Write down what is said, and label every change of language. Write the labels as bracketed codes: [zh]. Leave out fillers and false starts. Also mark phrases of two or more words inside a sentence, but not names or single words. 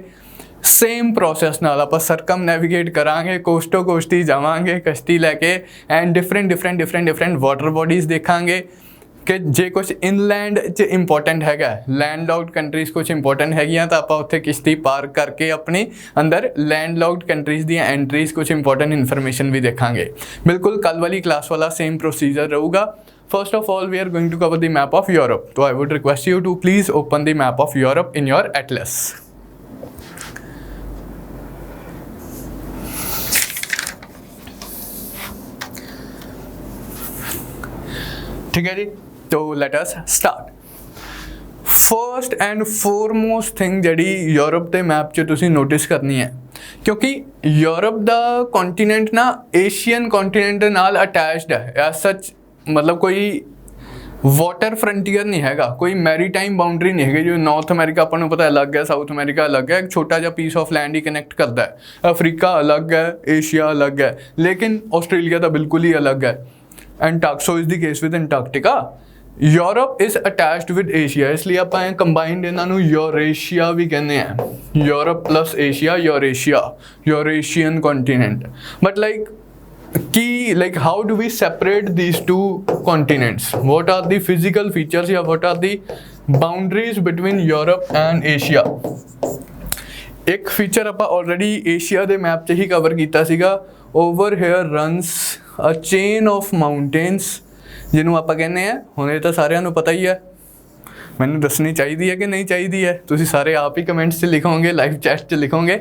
[en] same process [pa] ਨਾਲ ਆਪਾਂ ਸਰਕਮ ਨੈਵੀਗੇਟ ਕਰਾਂਗੇ, ਕੋਸਟੋ ਕੋਸਟੀ ਜਾਵਾਂਗੇ ਕਸ਼ਤੀ ਲੈ ਕੇ, [en] and different water bodies [pa] ਦੇਖਾਂਗੇ ਕਿ ਜੇ ਕੁਛ ਇਨਲੈਂਡ 'ਚ ਇੰਪੋਰਟੈਂਟ ਹੈਗਾ, [en] land locked countries [pa] ਕੁਛ ਇੰਪੋਰਟੈਂਟ ਹੈਗੀਆਂ ਤਾਂ ਆਪਾਂ ਉੱਥੇ ਕਿਸ਼ਤੀ ਪਾਰਕ ਕਰਕੇ ਆਪਣੀ ਅੰਦਰ [en] land locked countries [pa] ਦੀਆਂ ਐਂਟਰੀਜ਼ ਕੁਛ [en] important information [pa] ਵੀ ਦੇਖਾਂਗੇ। ਬਿਲਕੁਲ ਕੱਲ ਵਾਲੀ ਕਲਾਸ ਵਾਲਾ [en] same procedure [pa] ਰਹੂਗਾ। [en] First of all, we are going to cover the map of Europe. So I would request you to please open the map of Europe in your atlas. [hi] ठीक है जी, तो [en] let us start. first and foremost thing [pa] ਜਿਹੜੀ ਯੂਰਪ ਦੇ ਮੈਪ 'ਚ ਤੁਸੀਂ ਨੋਟਿਸ ਕਰਨੀ ਹੈ, ਕਿਉਂਕਿ ਯੂਰਪ ਦਾ ਕੰਟੀਨੈਂਟ ਨਾ [en] Asian continent [pa] ਦੇ ਨਾਲ ਅਟੈਚਡ ਹੈ। [en] as such [pa] ਮਤਲਬ ਕੋਈ [en] water frontier [pa] ਨਹੀਂ ਹੈਗਾ, ਕੋਈ [en] maritime boundary [pa] ਨਹੀਂ ਹੈਗੀ। ਜਿਵੇਂ ਨਾਰਥ ਅਮਰੀਕਾ ਆਪਾਂ ਨੂੰ ਪਤਾ ਅਲੱਗ ਹੈ, ਸਾਊਥ ਅਮਰੀਕਾ ਅਲੱਗ ਹੈ, ਇੱਕ ਛੋਟਾ ਜਿਹਾ [en] piece of land [pa] ਹੀ ਕਨੈਕਟ ਕਰਦਾ ਹੈ। ਅਫਰੀਕਾ ਅਲੱਗ ਹੈ, ਏਸ਼ੀਆ ਅਲੱਗ ਹੈ, ਲੇਕਿਨ ਆਸਟ੍ਰੇਲੀਆ ਤਾਂ ਬਿਲਕੁਲ ਹੀ ਅਲੱਗ ਹੈ। [en] So is the case with Antarctica. Europe is attached with Asia, [pa] इसलिए ਆਪਾਂ ਇਹ ਕੰਬਾਈਨਡ ਇਹਨਾਂ ਨੂੰ ਯੂਰੇਸ਼ੀਆ ਵੀ ਕਹਿੰਦੇ ਆ। [en] Europe plus Asia, Eurasia, Eurasian continent. ਬਟ like how do we separate these two continents? What are the physical features या what are the boundaries between Europe and Asia? [pa] ਇੱਕ ਫੀਚਰ ਆਪਾਂ ਆਲਰੇਡੀ ਏਸ਼ੀਆ ਦੇ ਮੈਪ 'ਚ ਹੀ ਕਵਰ ਕੀਤਾ ਸੀਗਾ। [en] over here runs a chain of mountains, [pa] ਜਿਹਨੂੰ ਆਪਾਂ ਕਹਿੰਦੇ ਆ, ਹੁਣ ਇਹ ਤਾਂ ਸਾਰਿਆਂ ਨੂੰ ਪਤਾ ਹੀ ਹੈ, ਮੈਨੂੰ ਦੱਸਣੀ ਚਾਹੀਦੀ ਹੈ ਕਿ ਨਹੀਂ ਚਾਹੀਦੀ ਹੈ, ਤੁਸੀਂ ਸਾਰੇ ਆਪ ਹੀ ਕਮੈਂਟਸ 'ਚ ਲਿਖੋਗੇ, [en] live chat [pa] 'ਚ ਲਿਖੋਗੇ।